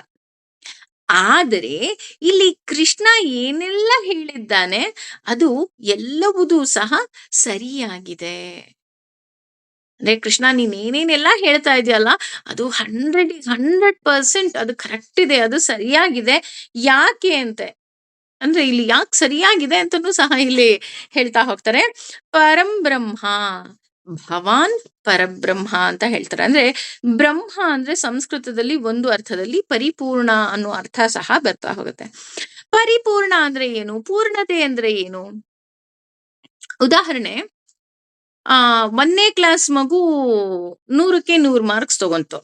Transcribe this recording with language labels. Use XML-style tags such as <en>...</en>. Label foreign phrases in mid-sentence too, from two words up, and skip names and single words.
<kn>ಆದರೆ ಇಲ್ಲಿ ಕೃಷ್ಣ ಏನೆಲ್ಲ ಹೇಳಿದ್ದಾನೆ, ಅದು ಎಲ್ಲವುದೂ ಸಹ ಸರಿಯಾಗಿದೆ. ಅಂದ್ರೆ ಕೃಷ್ಣ ನೀನ್ ಏನೇನೆಲ್ಲ ಹೇಳ್ತಾ ಇದೆಯಲ್ಲ, ಅದು 100% ಅದು ಕರೆಕ್ಟ್ ಇದೆ. ಅದು ಸರಿಯಾಗಿದೆ. ಯಾಕೆ ಅಂತೆ ಅಂದ್ರೆ ಇಲ್ಲಿ ಯಾಕೆ ಸರಿಯಾಗಿದೆ ಅಂತನೂ ಸಹ ಇಲ್ಲಿ ಹೇಳ್ತಾ ಹೋಗ್ತಾರೆ.</kn> <sa>ಪರಂ ಬ್ರಹ್ಮ, ಭವಾನ್ ಪರಬ್ರಹ್ಮ</sa> <kn>ಅಂತ ಹೇಳ್ತಾರೆ. ಅಂದ್ರೆ ಬ್ರಹ್ಮ ಅಂದ್ರೆ ಸಂಸ್ಕೃತದಲ್ಲಿ ಒಂದು ಅರ್ಥದಲ್ಲಿ ಪರಿಪೂರ್ಣ ಅನ್ನೋ ಅರ್ಥ ಸಹ ಬರ್ತಾ ಹೋಗುತ್ತೆ. ಪರಿಪೂರ್ಣ ಅಂದ್ರೆ ಏನು? ಪೂರ್ಣತೆ ಅಂದ್ರೆ ಏನು? ಉದಾಹರಣೆ, 1ನೇ ಕ್ಲಾಸ್ ಮಗು 100ಕ್ಕೆ 100 ಮಾರ್ಕ್ಸ್ ತಗೊಂತು.</kn>